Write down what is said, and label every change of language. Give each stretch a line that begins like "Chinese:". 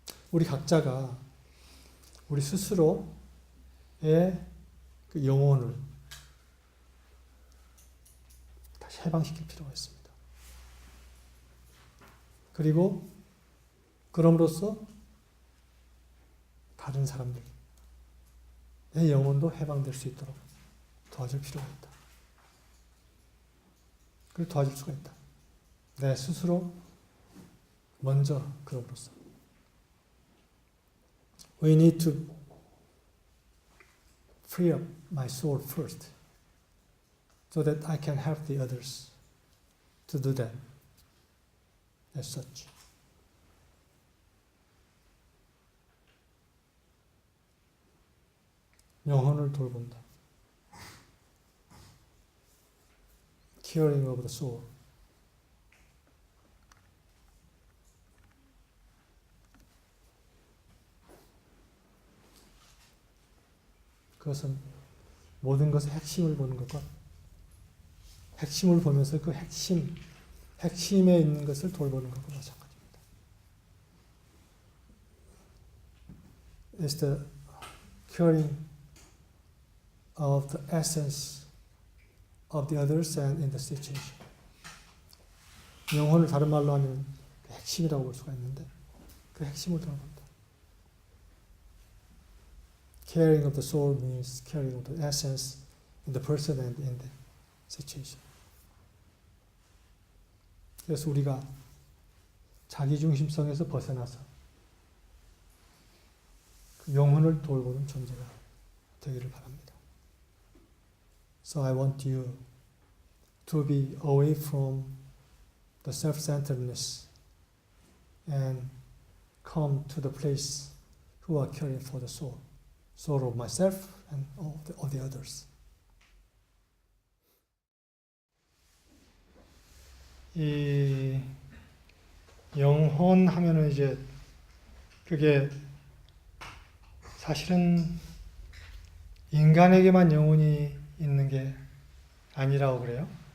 Korean: 우리 각자가 우리 스스로의 그 영혼을 다시 해방시킬 필요가 있습니다. 그리고 그럼으로써 다른 사람들 내 영혼도 해방될 수 있도록 도와줄 필요가 있다. 그걸 도와줄 수가 있다. 내 스스로 먼저 그럼으로써
English: We need to free up my soul first so that I can help the others to do that as such.
Korean: 영혼을 돌본다.
English: Caring of the soul.
Korean: 그것은 모든 것의 핵심을 보는 것과 핵심을 보면서 그 핵심에 있는 것을 돌보는 것과 마찬가지입니다.
English: It's the caring of the essence of the others and in the situation.
Korean: 영혼을 다른 말로 하면 핵심이라고 볼 수가 있는데 그 핵심을 돌본다.
English: Caring of the soul means caring of the essence in the person and in the situation.
Korean: 그래서 우리가 자기중심성에서 벗어나서 그 영혼을 돌보는 존재가 되기를 바랍니다.
English: So I want you to be away from the self-centeredness and come to the place who are caring for the soul. Soul of myself and all the others.
Korean: 이 영혼 하면은 이제 그게 사실은 인간에게만 영혼이 있는 게 아니라고 그래요.